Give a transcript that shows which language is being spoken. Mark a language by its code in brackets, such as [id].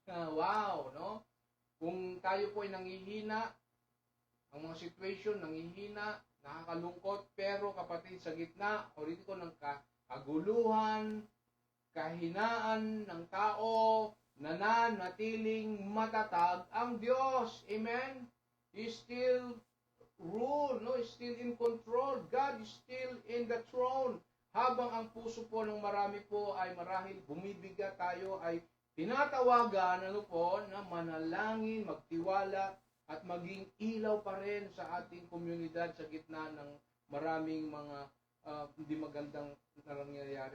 [tl] Wow, no? Kung tayo po ay nanghihina, ang mga situation nanghihina, nakakalungkot, pero kapatid, sa gitna ulit ko ng kaguluhan, kahinaan ng tao, nananatiling matatag ang Diyos. [en] Amen? He still rule, no? He's still in control. God is still in the throne. [tl] Habang ang puso po ng marami po ay marahil bumibigat, tayo ay tinatawagan, ano po, na manalangin, magtiwala, at maging ilaw pa rin sa ating komunidad sa gitna ng maraming mga hindi magandang nangyayari.